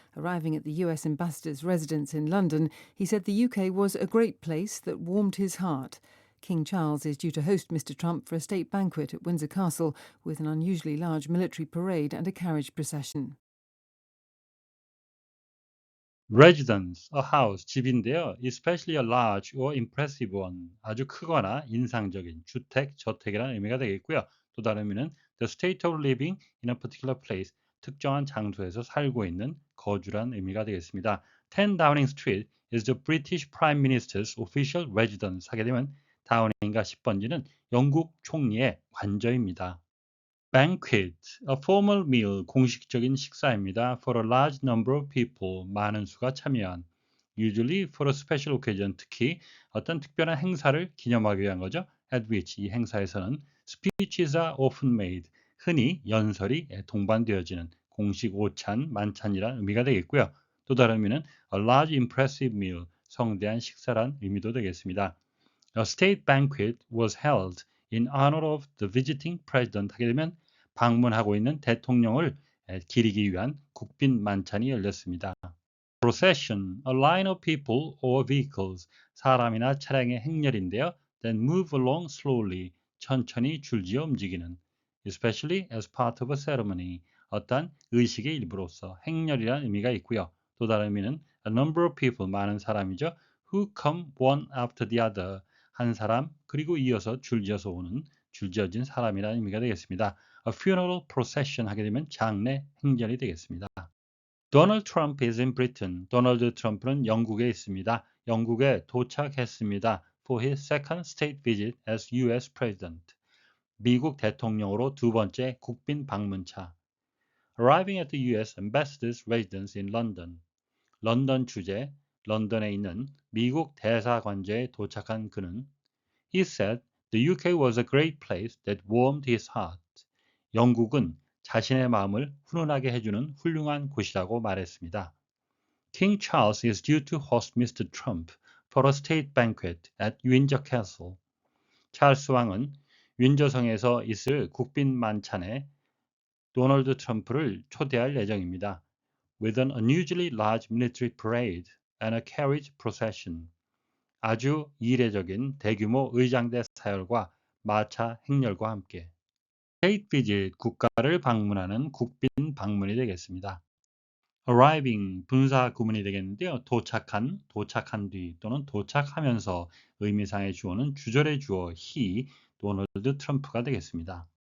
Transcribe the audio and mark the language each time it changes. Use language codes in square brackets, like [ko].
[en] Arriving at the US ambassador's residence in London, he said the UK was a great place that warmed his heart. King Charles is due to host Mr. Trump for a state banquet at Windsor Castle with an unusually large military parade and a carriage procession. Residence, a house, [ko] 집인데요. [en] Especially a large or impressive one, [ko] 아주 크거나 인상적인 주택, 저택이라는 의미가 되겠고요. 또 다른 의미는 [en] the state of living in a particular place, [ko] 특정한 장소에서 살고 있는 거주란 의미가 되겠습니다. [en] 10 Downing Street is the British Prime Minister's official residence. [ko] 하게 되면 다우닝과 10번지는 영국 총리의 관저입니다. [en] Banquet, a formal meal, [ko] 공식적인 식사입니다. [en] For a large number of people, [ko] 많은 수가 참여한. [en] Usually for a special occasion, [ko] 특히 어떤 특별한 행사를 기념하기 위한 거죠. [en] At which, [ko] 이 행사에서는 [en] speeches are often made, [ko] 흔히 연설이 동반되어지는 공식 오찬, 만찬이라는 의미가 되겠고요. 또 다른 의미는 [en] a large impressive meal, [ko] 성대한 식사란 의미도 되겠습니다. [en] A state banquet was held in honor of the visiting president. [ko] 하게 되면 방문하고 있는 대통령을 기리기 위한 국빈 만찬이 열렸습니다. [en] Procession, a line of people or vehicles, [ko] 사람이나 차량의 행렬인데요. [en] Then move along slowly, [ko] 천천히 줄지어 움직이는. [en] Especially as part of a ceremony, [ko] 어떤 의식의 일부로서 행렬이라는 의미가 있고요. 또 다른 의미는 [en] a number of people, [ko] 많은 사람이죠. [en] Who come one after the other, [ko] 한 사람 그리고 이어서 줄지어서 오는 줄지어진 사람이라는 의미가 되겠습니다. [en] A funeral procession [ko] 하게 되면 장례 행렬이 되겠습니다. [en] Donald Trump is in Britain. [ko] 도널드 트럼프는 영국에 있습니다. 영국에 도착했습니다. [en] For his second state visit as US President. [ko] 미국 대통령으로 두 번째 국빈 방문차. [en] arriving at the US ambassador's residence in London. [ko] 런던 주재, 런던에 있는 미국 대사관제에 도착한 그는 [en] He said the UK was a great place that warmed his heart. [ko] 영국은 자신의 마음을 훈훈하게 해주는 훌륭한 곳이라고 말했습니다. [en] King Charles is due to host Mr. Trump for a state banquet at Windsor Castle. [ko] 찰스 왕은 윈저성에서 있을 국빈 만찬에 도널드 트럼프를 초대할 예정입니다. [en] With an unusually large military parade and a carriage procession. [ko] 아주 이례적인 대규모 의장대 사열과 마차 행렬과 함께 [en] State visit, [ko] 국가를 방문하는 국빈 방문이 되겠습니다. arriving, 분사 구문이 되겠는데요. 도착한, 도착한 뒤 또는 도착하면서 의미상의 주어는 주절의 주어 he, 도널드 트럼프가 되겠습니다.